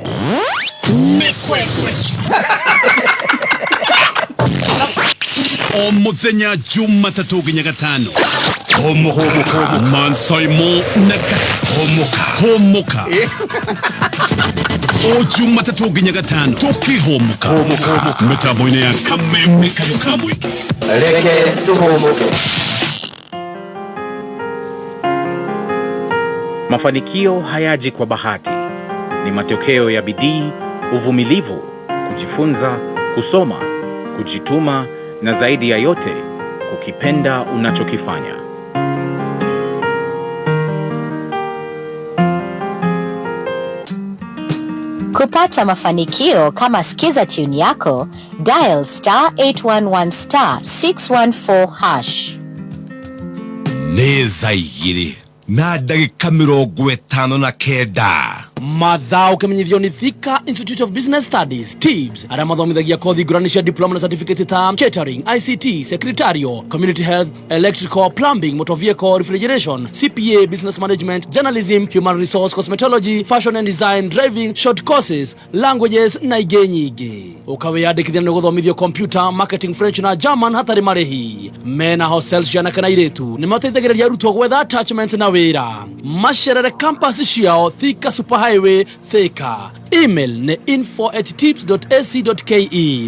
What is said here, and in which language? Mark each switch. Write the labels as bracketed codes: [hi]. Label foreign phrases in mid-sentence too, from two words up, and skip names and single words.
[ki] O muthenya Jumatatu nginya Gatano. Homoka. Mansoimo na homoka. O Jumatatu nginya Gatano. Tukihomoka. Mitambo-ini ya Kameme Kayoka Mwiki. Reke tuhomoke. [sw] Mafanikio hayaji kwa bahati. Ni matokeo ya bidii, uvumilivu, kujifunza, kusoma, kujituma na zaidi ya yote kukipenda unachokifanya. Kupata mafanikio kama [en] skiza tune [sw] yako, dial *811*614#. [ki] Nĩ thaa igĩrĩ na ndagĩka 59. Mathao kimenyithio ni Thika Institute of Business Studies TIBS ara mathomithagia kothi ngũrani cia diploma na certificate ta [en] catering, ICT, secretarial, community health, electrical, plumbing, motor vehicle, refrigeration, CPA, business management, journalism, human resource, cosmetology, fashion and design, driving, short courses, languages [ki] na ingĩ nyingĩ. Ukawiyandĩkithia nĩ gũthomithio [en] computer, marketing, French [ki] na German hatarĩ marĩhi. Mena hostels cia anake na airĩtu nĩ mateithagĩrĩria arutwo gwetha attachment na wĩra. Macerere campus ciao Thika Super Highway Thika. Email ne info@tips.ac.ke.